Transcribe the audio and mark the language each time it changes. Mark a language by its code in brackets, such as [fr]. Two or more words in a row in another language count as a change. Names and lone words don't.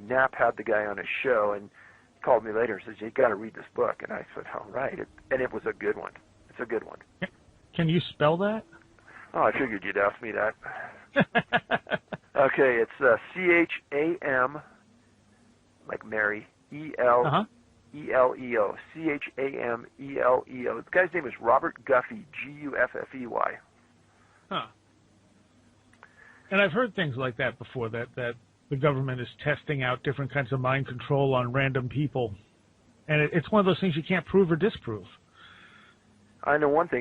[en] Knapp had the guy on his show and called me later and says, "You got to read this book." And I said, "All right." And it was a good one. It's a good one. Can you spell that? Oh, I figured you'd ask me that. Okay, it's C-H-A-M, like Mary, E-L-E-L-E-O, C-H-A-M-E-L-E-O. The guy's name is Robert Guffey, G-U-F-F-E-Y. Huh. And I've heard things like that before, that the government is testing out different kinds of mind control on random people. And it's one of those things you can't prove or disprove. I know one thing.